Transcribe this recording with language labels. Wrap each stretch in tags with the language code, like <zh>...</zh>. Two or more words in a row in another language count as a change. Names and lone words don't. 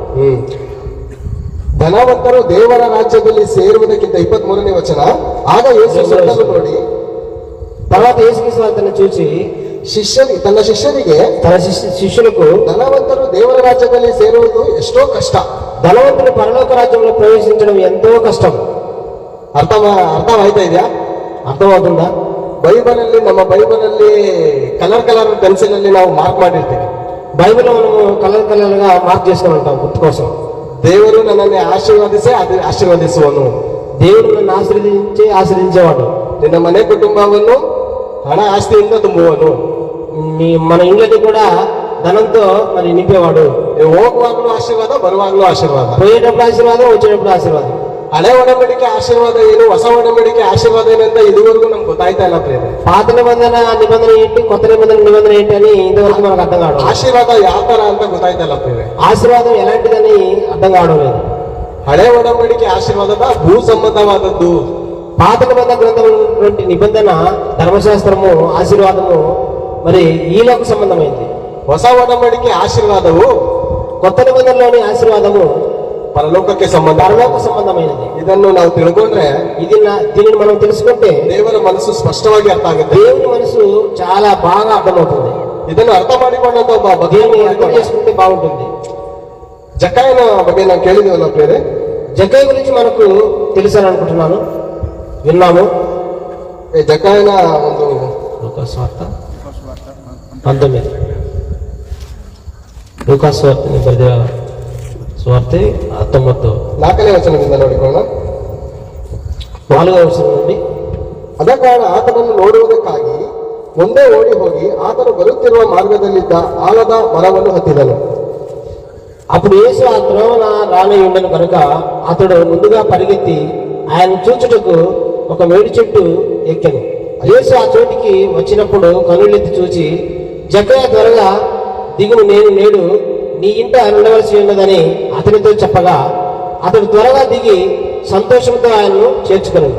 <kn>ಧನವಂತರು ದೇವರ ರಾಜ್ಯದಲ್ಲಿ ಸೇರುವುದಕ್ಕಿಂತ 23ನೇ ವಚನ. ಆಗ ಯೇಸು ಸುತ್ತಲೂ ನೋಡಿ</kn> <te>తర్వాత యేసుక్రీస్తు అతన్ని చూసి</te> <kn>ತನ್ನ ಶಿಷ್ಯರಿಗೆ,</kn> <te>తన శిష్యులకు,</te> <kn>ಧನವಂತರು ದೇವರ ರಾಜ್ಯದಲ್ಲಿ ಸೇರುವುದು ಎಷ್ಟೋ ಕಷ್ಟ,</kn> <te>ధనవంతుడు పరలోక రాజ్యంలో ప్రవేశించడం ఎంతో కష్టం.</te> <kn>ಅರ್ಥವಾಯ್ತಾ ಇದೆಯಾ?</kn> <te>అర్థమవుతుందా?</te> <kn>ನಮ್ಮ ಬೈಬಲ್ ಅಲ್ಲಿ</kn> <en>colour pencil</en> <kn>ಅಲ್ಲಿ ನಾವು ಮಾರ್ಕ್ ಮಾಡಿರ್ತೀವಿ.</kn> <te>బైబిల్లో మనము కలర్ గా మార్క్ చేసుకుని ఉంటాం గుర్తు కోసం.</te> <kn>ದೇವರು ನನ್ನನ್ನು ಆಶೀರ್ವದಿಸುವನು.</kn> <te>దేవుడు నన్ను ఆశీర్వదించేవాడు.</te> <kn>ನಿನ್ನ ಮನೆ ಕುಟುಂಬವನ್ನು ಹಣ ಆಸ್ತಿಯಿಂದ ತುಂಬುವನು.</kn> <te>మన ఇండ్లని కూడా ధనంతో మరి నింపేవాడు.</te> <kn>ಹೋಗುವಾಗಲೂ ಆಶೀರ್ವಾದ, ಬರುವಾಗಲೂ ಆಶೀರ್ವಾದ.</kn> <te>పోయేటప్పుడు ఆశీర్వాదం, వచ్చేటప్పుడు ఆశీర్వాదం.</te> <kn>ಹಳೆ ಒಡಂಬಡಿಕೆ ಆಶೀರ್ವಾದ ಏನು, ಹೊಸ ಒಡಂಬಡಿಕೆ ಆಶೀರ್ವಾದ ಏನು ಅಂತ ಇದುವರೆಗೂ ನಮ್ಗೆ ಗೊತ್ತಾಯ್ತಾ ಇಲ್ಲ ಪ್ರಿಯರೇ.</kn> <te>పాత నిబంధన ఏంటి, కొత్త నిబంధన ఏంటి అని ఇంతవరకు మనకు అర్థం కావడం.</te> <kn>ಆಶೀರ್ವಾದ ಯಾವ ತರ ಅಂತ ಗೊತ್ತಾಯ್ತಾ ಇಲ್ಲ ಪ್ರಿಯರೇ.</kn> <te>ఆశీర్వాదం ఎలాంటిదని అర్థం కావడం లేదు.</te> <kn>ಹಳೆ ಒಡಂಬಡಿಕೆ ಆಶೀರ್ವಾದದ ಭೂ ಸಂಬಂಧವಾದದ್ದು.</kn> <te>పాత నిబంధన గ్రంథం నిబంధన, ధర్మశాస్త్రము, ఆశీర్వాదము మరి ఈలోక సంబంధమైంది.</te> <kn>ಹೊಸ ಒಡಂಬಡಿಕೆ ಆಶೀರ್ವಾದವು,</kn> <te>కొత్త నిబంధనలోని ఆశీర్వాదము</te> <kn>ಪರಲೋಕಕ್ಕೆ</kn> <te>పరలోక సంబంధమైనది.</te> <kn>ಇದನ್ನು ನಾವು ತಿಳ್ಕೊಂಡ್ರೆ,</kn> <te>దీనిని మనం తెలుసుకుంటే</te> <kn>ದೇವರ ಮನಸ್ಸು ಸ್ಪಷ್ಟವಾಗಿ ಅರ್ಥ ಆಗುತ್ತೆ.</kn> <te>దేవుని మనసు చాలా బాగా అర్థమవుతుంది.</te> <kn>ಇದನ್ನು ಅರ್ಥ ಮಾಡಿಕೊಂಡಂತ ಒಬ್ಬ</kn> <te>దేవుని అర్థం చేసుకుంటే బాగుంటుంది.</te> <kn>ಜಕ್ಕಾಯನ ಬಗ್ಗೆ ನಾವು ಕೇಳಿದೀವಲ್ಲ ಪ್ರಿಯರೇ.</kn> <te>జక్కయ్య గురించి మనకు తెలుసని అనుకుంటున్నాను, విన్నాము.</te> <kn>ಜಕ್ಕಾಯನ ಒಂದು</kn> <te>లూకాసువార్త 19, లూకాసువార్తని ಬರೆದ సువార్త 19</te> <kn>4ನೇ ವಚನದಿಂದ ನೋಡಿಕೊಳ್ಳೋಣ.</kn> <te>4వ వచనం నుండి.</te> <kn>ಅದ ಕಾರಣ ಆತನನ್ನು ನೋಡುವುದಕ್ಕಾಗಿ ಮುಂದೆ ಓಡಿ ಹೋಗಿ ಆತನು ಬರುತ್ತಿರುವ ಮಾರ್ಗದಲ್ಲಿದ್ದ ಆಲದ ಮರವನ್ನು ಹತ್ತಿದನು.</kn> <te>అప్పుడు యేసు ఆ త్రోవన రానై ఉండను కనుక అతడు ముందుగా పరిగెత్తి ఆయన చూచుటకు ఒక మేడి చెట్టు ఎక్కెను. యేసు ఆ చోటికి వచ్చినప్పుడు కనులెత్తి చూచి, జక్కయ్య త్వరగా దిగును, నేను నేడు నీ ఇంట ఉండవలసి ఉన్నదని అతనితో చెప్పగా అతడు త్వరగా దిగి సంతోషంతో ఆయనను చేర్చుకున్నాడు.</te>